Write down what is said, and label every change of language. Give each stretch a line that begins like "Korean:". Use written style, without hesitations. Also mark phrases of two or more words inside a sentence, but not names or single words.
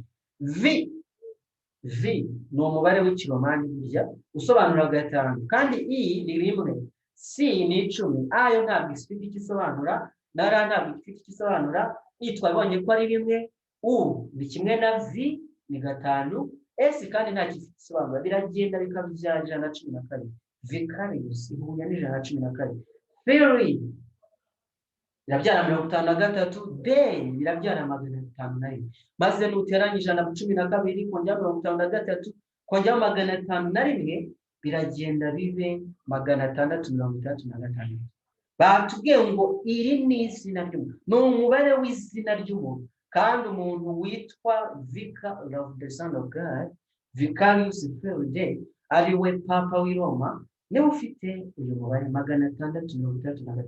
Kinyarwanda: V ni umubare w'ikiromani burya usobanura 5, kandi I ni 1, C ni 10, A yo ntabwo ifite igisobanura, na R ntabwo ifite igisobanura, I twabonye ko ari 1, U ni kimwe na V ni 5, S kandi nta gisobanura, biragenda bikabyara 112. Vicarius ihuye ni 112. Filii birabyara 53, Dei birabyara 501. Maze nuteranyije 112 kongera 53 kongera 501 biragenda bibe 635. Batubwiye ngo iri ni izina ry'umuntu, ni umubare w'izina ry'umuntu, kandi umuntu witwa
English: Vicar of the Son of God,
Latin: Vicarius Filii Dei,
Kinyarwanda: ari we Papa w'i Roma, niwe ufite uyu mubare 635.